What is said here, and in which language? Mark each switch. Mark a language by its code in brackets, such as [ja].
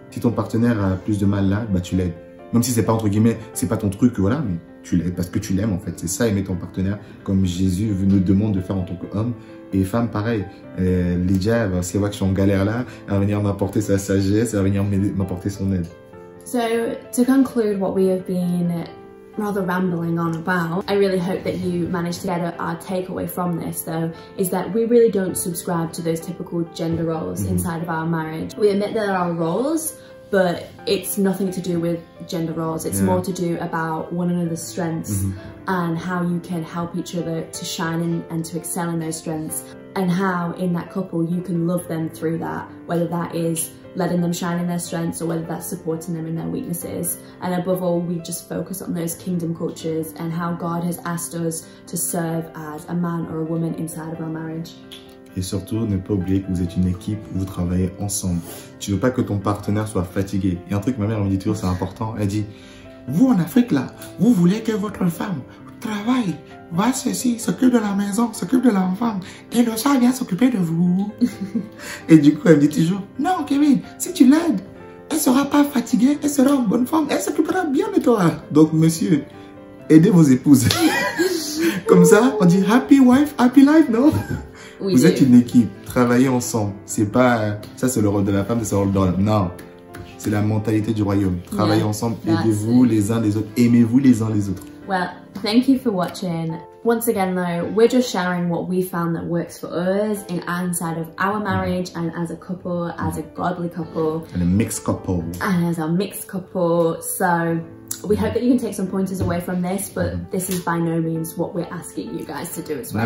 [fr] Si ton partenaire a plus de mal là, bah tu l'aides. Même si c'est pas entre guillemets, c'est pas ton truc, voilà, mais tu l'aides parce que tu l'aimes en fait. C'est ça, aimer ton partenaire comme Jésus nous demande de faire en tant qu'homme. Et femme, pareil. Lydia, si elle voit que je suis en galère là, elle va venir m'apporter sa sagesse, elle va venir m'apporter son aide. [en] So, to conclude what we have been rather rambling on about, I really hope that you managed to get our takeaway from this though, is that we really don't subscribe to those typical gender roles inside of our marriage. We admit that there are roles, but it's nothing to do with gender roles. It's more to do about one another's strengths and how you can help each other to shine in and to excel in those strengths, and how in that couple you can love them through that, whether that is letting them shine in their strengths or whether that's supporting them in their weaknesses. And above all, we just focus on those kingdom cultures and how God has asked us to serve as a man or a woman inside of our marriage. [fr] Et surtout, ne pas oublier que vous êtes une équipe où vous travaillez ensemble. Tu veux pas que ton partenaire soit fatigué. Il y a un truc que ma mère me dit toujours, c'est important. Elle dit, vous en Afrique là, vous voulez que votre femme travaille, va ceci, s'occupe de la maison, s'occupe de l'enfant, et le soir vient s'occuper de vous. Et du coup, elle me dit toujours, non Kevin, si tu l'aides, elle sera pas fatiguée, elle sera en bonne forme, elle s'occupera bien de toi. Donc monsieur, aidez vos épouses. Comme ça, on dit [en] happy wife, happy life, [fr] non? Vous êtes une équipe, travaillez ensemble. C'est pas, ça c'est le rôle de la femme, c'est le rôle de l'homme. Non, c'est la mentalité du royaume. Travaillez ensemble, aidez-vous les uns les autres, aimez-vous les uns les autres. [en] Well, thank you for watching. Once again though, we're just sharing what we found that works for us inside of our marriage and as a couple, as a godly couple. And a mixed couple. And as a mixed couple. So we hope that you can take some pointers away from this, but this is by no means what we're asking you guys to do as well.